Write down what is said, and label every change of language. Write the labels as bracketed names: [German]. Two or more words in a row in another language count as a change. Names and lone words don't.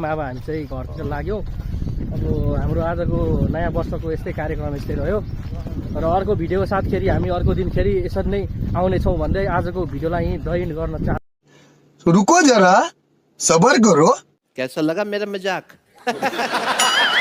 [Nepali] अब हामी चाहिँ घरतिर लाग्यौँ। अब हाम्रो आजको नयाँ वर्षको यस्तै कार्यक्रम यस्तै रह्यो र अर्को भिडियोको साथखेरि हामी अर्को दिन फेरि यसरी नै आउनेछौँ भन्दै आजको भिडियोलाई यहीँ दइन गर्न चाहन्छु। [Hindi] रुको जरा सबर करो। कैसा लगा मेरा मजाक?